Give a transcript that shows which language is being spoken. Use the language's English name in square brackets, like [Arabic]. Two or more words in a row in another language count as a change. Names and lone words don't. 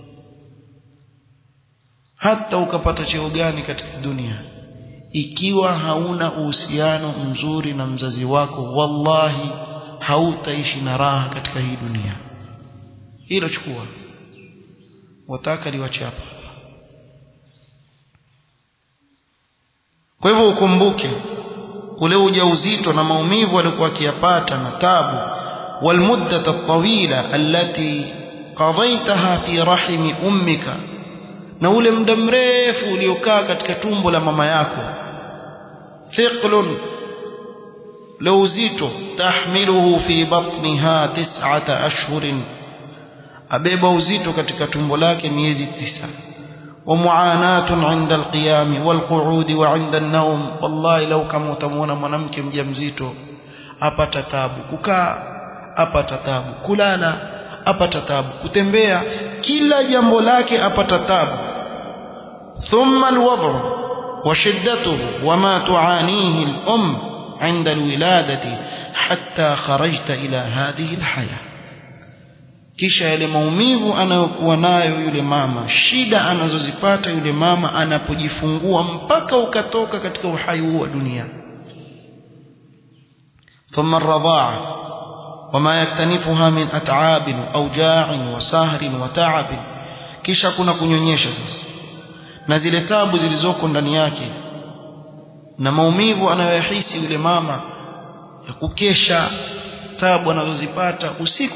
[Swahili] Hata ukapata cheo gani katika dunia, ikiwa hauna uhusiano mzuri na mzazi wako, wallahi hautaishi na raha katika hii dunia. Hilo chukua, wataka liwache hapa. Kwa hivyo ukumbuke ule ujauzito na maumivu alikuwa akiyapata na tabu, [Arabic] والمدة الطويلة التي قضيتها في رحم أمك, [Swahili] na ule muda mrefu uliokaa katika tumbo la mama yako. Thiqlun, la uzito, [Arabic] تحمله في بطنها 9 أشهر, [Swahili] abeba uzito katika tumbo lake miezi 9. [Arabic] ومعاناة عند القيام والقعود وعند النوم. [Swahili] Wallahi law kama utamwona mwanamke mjamzito apata tabu kukaa, apata tabu kulala, apata tabu kutembea, kila jambo lake apata tabu. [Arabic] ثم الوضع وشدته وما تعانيه الأم عند الولادة حتى خرجت إلى هذه الحياة. [Swahili] kisha yale maumivu anayokuwa nayo yule mama, shida anazozipata yule mama anapojifungua mpaka ukatoka katika uhai huu wa dunia. [Arabic] ثم الرضاعة وما يكتنفها من أتعاب وأوجاع وسهر وتعب. [Swahili] Kisha kuna kunyonyesha sasa na zile tabu zilizoko ndani yake na maumivu anayohisi yule mama ya kukesha, tabu anazozipata usiku.